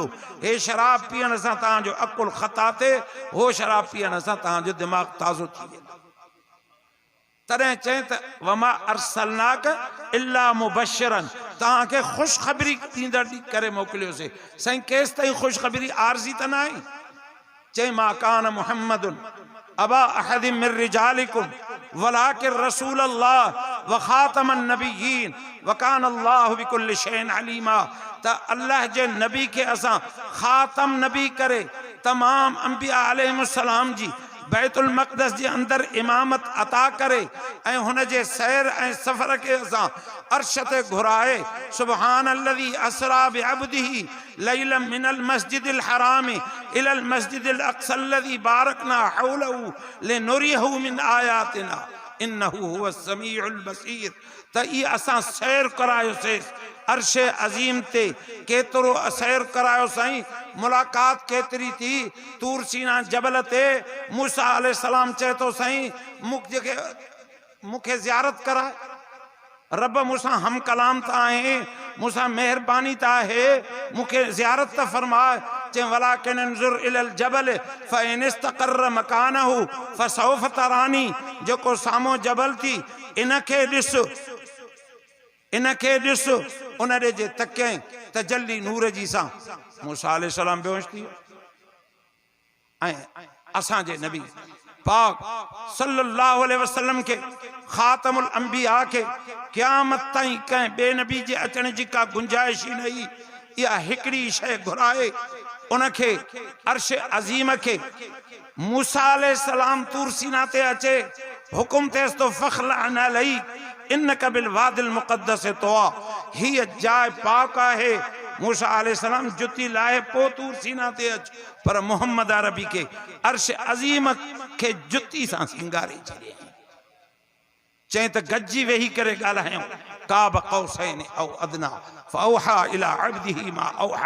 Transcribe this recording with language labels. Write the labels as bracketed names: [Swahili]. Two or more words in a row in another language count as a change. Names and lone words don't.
[Sindhi] हे शराब पीअण सां तव्हांजो अकुल ख़ता थिए, हो शराब पीअण सां तव्हांजो दिमाग़ ताज़ो थी वेंदो। तॾहिं चए त [Arabic] وما أرسلناك إلا مبشرا, [Sindhi] तव्हांखे ख़ुशख़बरी ॾींदड़ करे मोकिलियोसीं। साईं केसि ताईं ख़ुशख़बरी आरज़ी त न आहे? [Arabic] چئي ما كان محمد أبا أحد من رجالكم ولكن رسول الله و خاتم النبيين و كان الله بكل شيء عليما. [Sindhi] त अल्लाह जे नबी खे असां खातम नबी करे तमाम अंबिया अलैहिस्सलाम जी बैतुल मक़दस जे अंदर इमामत अता करे, ऐं हुन जे सैर ऐं सफ़र के असां अर्श ते घुराए। [Arabic] سبحان الذي أسرى بعبده ليلا من المسجد الحرام إلى المسجد الأقصى الذي باركنا حوله لنريه من آياتنا إنه هو السميع البصير. [Sindhi] त ई असां सैर करायोसीं अर्श अज़ीम ते, केतिरो सैर करायो साईं। मुलाक़ात केतिरी थी तूर सीना जबल ते। मूसा अलैहिस्सलाम चए थो साईं मूंखे ज़ियारत कराए। रब मूंसां हम कलाम त आहे, मूंसां महिरबानी त आहे, मूंखे ज़ियारत त फरमाए। [Arabic] چئي ولكن انظر إلى الجبل فإن استقر مكانه فسوف تراني. [Sindhi] जेको साम्हूं जबल थी इनखे ॾिस, इनखे ॾिस। उन ॾे जे तकियईं तजल्ली नूर जी सां मूसा अलैहिस्सलाम बेहोश थी वियो। असांजे नबी पाक [Arabic] صلى الله عليه وسلم [Sindhi] के [Arabic] خاتم الأنبياء [Sindhi] के क़यामत ताईं कंहिं ॿिए नबी जे अचण जी का गुंजाइश ही नहीं। इहा हिकिड़ी शइ घुराए उनखे अर्श अज़ीम के मूसा अलैहिस्सलाम तूर सीना ते अचे हुकुम तेस तो [Arabic] فاخلع نعليك إنك بالواد المقدس طوى. [Sindhi] हीअ जाइ पाक आहे। मूसा अलैहिस्सलाम जुती लाए पो तूर सीना ते अच, पर मोहम्मद अरबी के अर्श अज़ीम के जुती सां सिंगारे छॾियईं। चई त गजी वेही करे ॻाल्हायूं [Arabic] قاب قوسين أو أدنى فأوحى إلى عبده ما أوحى.